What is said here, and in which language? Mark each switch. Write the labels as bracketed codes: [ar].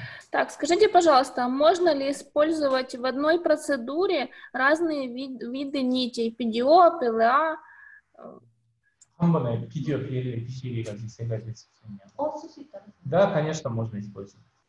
[ru] Так, скажите, пожалуйста, можно ли использовать в одной процедуре разные виды нитей? PDO, PLA? [ko] 한 번에 PDO, PLA, PCA가 세 가지 쓸 수 있냐? [ru] Да, конечно, можно использовать.